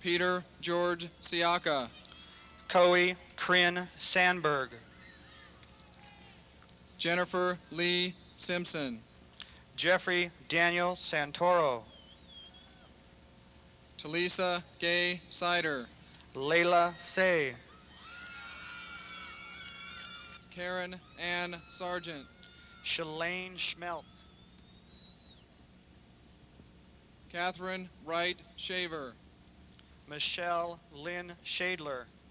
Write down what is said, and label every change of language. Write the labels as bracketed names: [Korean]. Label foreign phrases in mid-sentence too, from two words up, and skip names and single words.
[English] Peter George Siaka, Coe Kryn Sandberg, Jennifer Lee Simpson, Jeffrey Daniel Santoro, Talisa Gay Sider, Layla Say, Karen Ann Sargent, Shalane Schmeltz, Catherine Wright Shaver, Michelle Lynn Shadler,